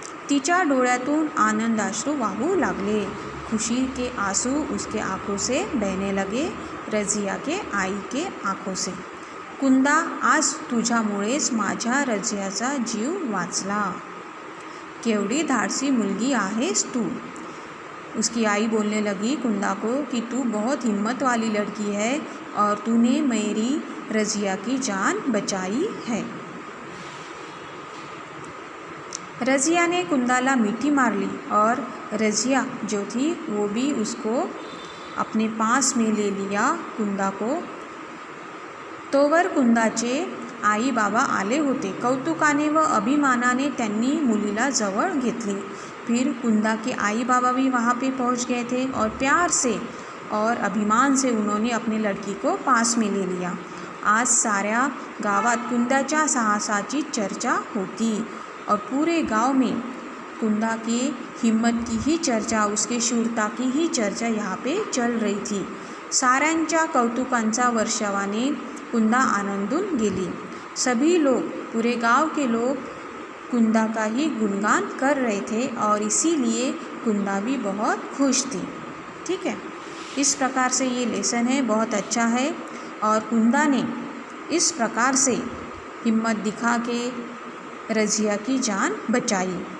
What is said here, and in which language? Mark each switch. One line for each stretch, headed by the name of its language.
Marathi: तिच्या डोळ्यातून आनंदाश्रू वाहू लागले।
Hindi: खुशी के आंसू उसके आँखों से बहने लगे, रज़िया के आई के आँखों से।
Marathi: कुंदा, आज तुझ्यामुळेच माझ्या रज़ियाचा जीव वाचला। केवढी धाडसी मुलगी आहेस तू।
Hindi: उसकी आई बोलने लगी कुंदा को कि तू बहुत हिम्मत वाली लड़की है और तूने मेरी रज़िया की जान बचाई है। रज़िया ने कुंदाला मीठी मार ली और रज़िया जो थी वो भी उसको अपने पास में ले लिया कुंदा को।
Marathi: तोवर कुंदाचे आई बाबा आले होते. कौतुकाने व अभिमानाने त्यांनी मुलीला जवळ घेतली.
Hindi: फिर कुंदा के आई बाबा भी वहाँ पे पहुँच गए थे और प्यार से और अभिमान से उन्होंने अपनी लड़की को पास में ले लिया.
Marathi: आज साऱ्या गावात कुंदाच्या साहसाची चर्चा होती
Hindi: और पूरे गांव में कुंदा की हिम्मत की ही चर्चा, उसके शूरता की ही चर्चा यहाँ पे चल रही थी.
Marathi: साऱ्यांच्या कौतुकांचा वर्षावाने कुंदा आनंदून गेली.
Hindi: सभी लोग, पूरे गांव के लोग कुंदा का ही गुणगान कर रहे थे और इसीलिए कुंदा भी बहुत खुश थी. ठीक है, इस प्रकार से ये लेसन है, बहुत अच्छा है. और कुंदा ने इस प्रकार से हिम्मत दिखा के रज़िया की जान बचाई.